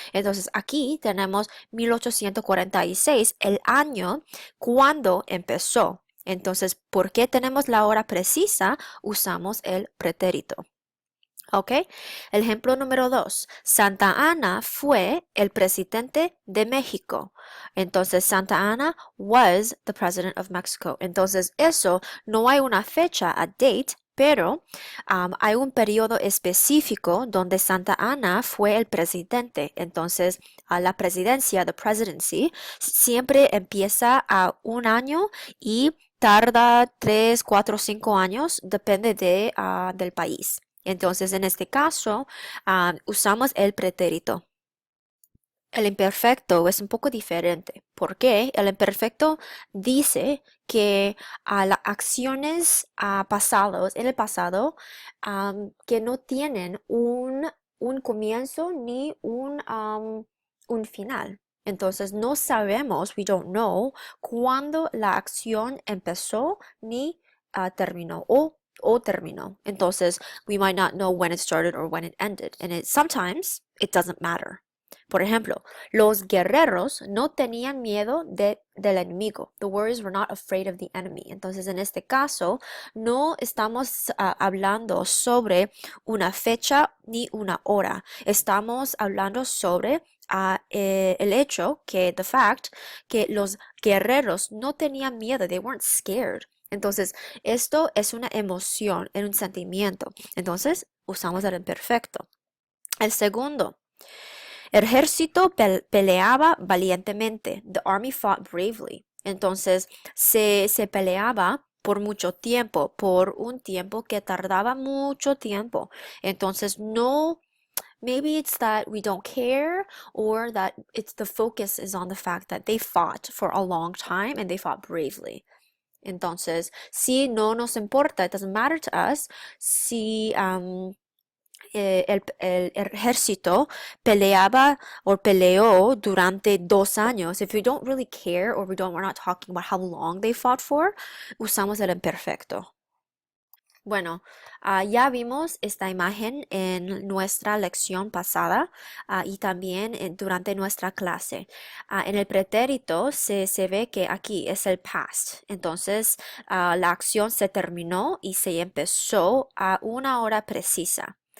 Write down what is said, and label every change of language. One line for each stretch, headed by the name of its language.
Spanish: Entonces aquí tenemos 1846, el año cuando empezó. Entonces, ¿por qué tenemos la hora precisa? Usamos el pretérito. ¿Ok? El ejemplo número 2. Santa Ana fue el presidente de México. Entonces,
English: Santa Ana was the president of Mexico.
Spanish: Entonces, eso no hay una fecha,
English: a date,
Spanish: pero hay un periodo específico donde Santa Ana fue el presidente. Entonces, la presidencia,
English: the presidency,
Spanish: siempre empieza a un año y tarda 3, 4, 5 años, depende del país. Entonces, en este caso, usamos el pretérito. El imperfecto es un poco diferente. ¿Por qué? El imperfecto dice que a las acciones pasados, en el pasado, que no tienen un comienzo ni un final. Entonces, no sabemos,
English: we don't know,
Spanish: cuándo la acción empezó ni terminó o terminó. Entonces,
English: we might not know when it started or when it ended. And sometimes it doesn't matter.
Spanish: Por ejemplo, los guerreros no tenían miedo del enemigo.
English: The warriors were not afraid of the enemy.
Spanish: Entonces, en este caso, no estamos hablando sobre una fecha ni una hora. Estamos hablando sobre el hecho
English: the fact,
Spanish: que los guerreros no tenían miedo.
English: They weren't scared.
Spanish: Entonces, esto es una emoción, es un sentimiento. Entonces, usamos el imperfecto. El segundo. El ejército peleaba valientemente.
English: The army fought bravely.
Spanish: Entonces, se peleaba por mucho tiempo, por un tiempo que tardaba mucho tiempo. Entonces, no,
English: maybe it's that we don't care or that it's the focus is on the fact that they fought for a long time and they fought bravely.
Spanish: Entonces, si no nos importa,
English: it doesn't matter to us,
Spanish: si el ejército peleaba o peleó durante 2 años.
English: If we don't really care or we're not talking about how long they fought for,
Spanish: usamos el imperfecto. Bueno, ya vimos esta imagen en nuestra lección pasada y también durante nuestra clase. En el pretérito se ve que aquí es el past. Entonces, la acción se terminó y se empezó a una hora precisa.